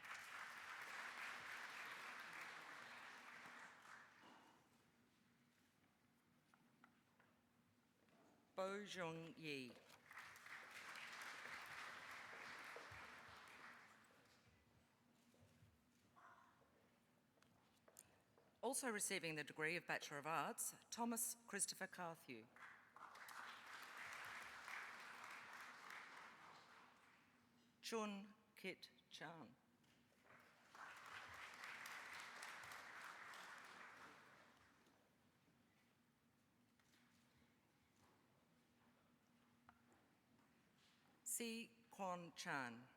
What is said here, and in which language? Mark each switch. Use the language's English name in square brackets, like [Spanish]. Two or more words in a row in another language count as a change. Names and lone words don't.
[English] Bo Zhong Yi. Also receiving the degree of Bachelor of Arts, Thomas Christopher Carthew. Chun Kit Chan. Si Kwon Chan.